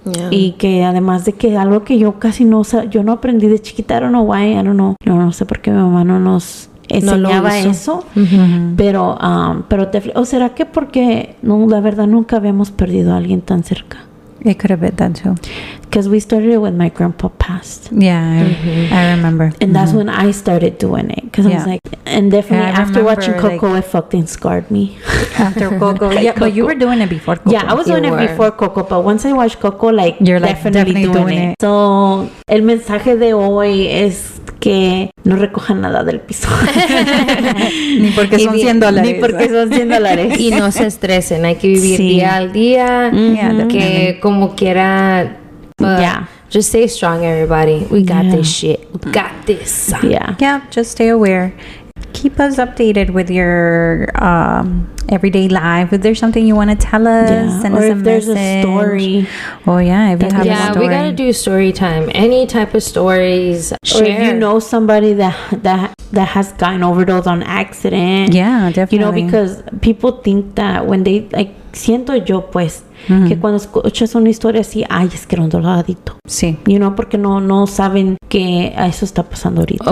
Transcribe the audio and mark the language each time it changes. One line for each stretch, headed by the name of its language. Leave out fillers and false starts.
Spanish: Y que además de que algo que yo casi yo no aprendí de chiquita,
English: I don't know why,
Spanish: no sé por qué mi mamá no nos enseñaba eso, pero o será que porque la verdad nunca habíamos perdido a alguien tan cerca.
English: It could have been that too. Because we started it when my grandpa passed. Yeah, I remember. And that's when I started doing it. Because I was like, and definitely after watching Coco, it fucking scarred me. After Coco, but you were doing it before Coco. Yeah, I was doing it before Coco, but once I watched Coco, like, you're like definitely doing it.
Spanish: So, el mensaje de hoy es que no recojan nada del piso. Ni porque son $100. Ni porque son $100. Y no se estresen, hay que vivir día al día. Que como quiera,
English: just stay strong, everybody. We got this shit. We got this. Yeah, just stay aware. Keep us updated with your everyday life. If there's something you want to tell us, send us a message. Or if there's a story. Oh yeah, if you have a story. We gotta do story time. Any type of stories. Or if you know somebody that has gotten overdose on accident. Yeah, definitely. You know, because people think that when they like,
Spanish: siento yo pues que cuando escuchas una historia así, ay, es que era un drogadicto. Sí.
English: You know,
Spanish: porque no saben que eso está pasando ahorita.